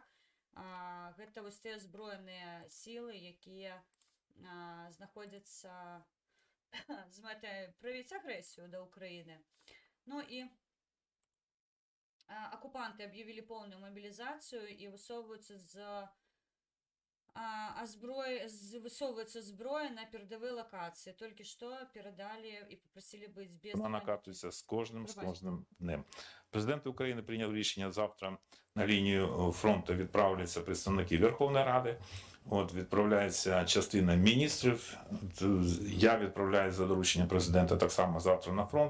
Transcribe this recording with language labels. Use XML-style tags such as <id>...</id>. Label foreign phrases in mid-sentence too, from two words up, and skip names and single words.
<be>Гэта вось тыя зброеныя сілы, якія знаходзяцца з мэтай правіць агрэсію да Ўкраіны. Ну і акупанты аб'явілі поўную мабілізацыю і высоўваюцца зброя на перадавыя лакацыі. Толькі што перадалі і попросили быць без...</be> <uk>Вона накаплюється з кожним днем. Президент України прийняв рішення: завтра на лінію фронту відправляться представники Верховної Ради. Відправляється частина міністрів. Я відправляю за дорученням президента так само завтра на фронт.</uk>